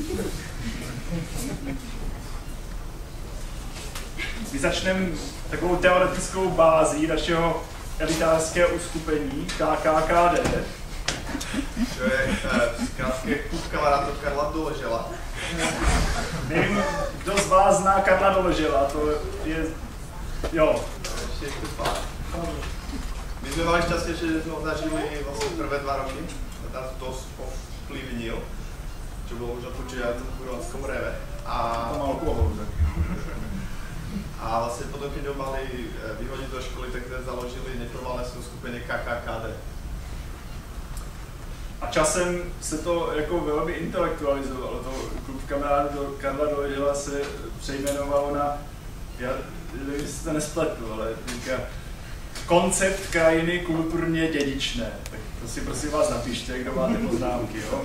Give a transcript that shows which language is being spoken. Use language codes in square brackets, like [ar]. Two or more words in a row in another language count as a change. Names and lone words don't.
[cs] My začneme takovou teoretickou bází našeho elitářského uskupení KKKD. [sk] čo je krátké klub kamarátov Karla Doležela. [cs] Nevím, kdo z vás zná Karla Doležela, to je, jo. [sk] Ešte je pár. My sme mali šťastie, že sme ho zažili vlastne prvé 2 roky. Nás dosť ovplyvnil, čo bolo už odpočuť aj v tom kurvanskom reve. To mal alkohol, tak. A vlastne potom, keď ho mali vyhodiť do školy, tak sme založili neformálne skupenie KKKD. [cs] A časem se to jako velmi intelektualizovalo. To klub kamarádů Karla Doležela se přejmenovalo na, já nevím, jestli to nespletu, ale říká koncept krajiny kulturně dědičné. Tak to si prosím vás napište, kdo máte poznámky, jo?